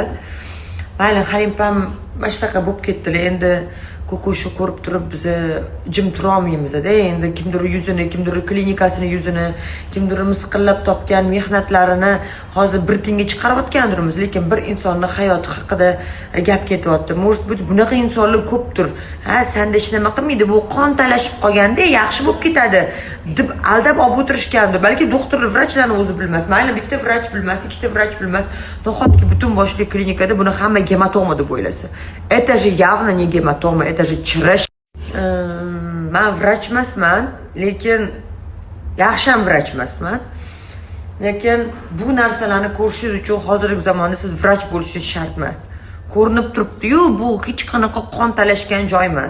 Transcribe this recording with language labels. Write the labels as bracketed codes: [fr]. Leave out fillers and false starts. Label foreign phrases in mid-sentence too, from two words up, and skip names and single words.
[uz] Mayli, Halimpa ham mana shunaqa bo'lib ketdilar. Endi Ko'koshni ko'rib turib biz jim tura olmaymiz-da. Endi kimdir yuzini, kimdir klinikasini yuzini, kimdir misqillab topgan mehnatlarini hozir bir tinga chiqarayotgandirmiz, lekin bir insonning hayoti haqida gap ketyapti. [ru] Может быть, [uz] bunaqa insonlar ko'pdir. Ha, senda hech nima qilmaydi, bu qon talashib qolganda yaxshi bo'lib ketadi deb aldab olib o'tirishgandir. Balki doktor, vrachlarni o'zi bilmas. Mayli, bitta vrach bilmas, ikkita vrach bilmas. Nahotki butun boshli klinikada buni hamma gematoma deb o'ylasa. [ru] Это же явно не гематома, это же chirish. [uz] Men vrach emasman, lekin yaxshi ham vrach emasman. Lekin bu narsalarni ko'rishingiz uchun hozirgi zamonda siz vrach bo'lishingiz shart emas. Ko'rinib turibdi-yu, bu hech qanaqa qon talashgan joy emas.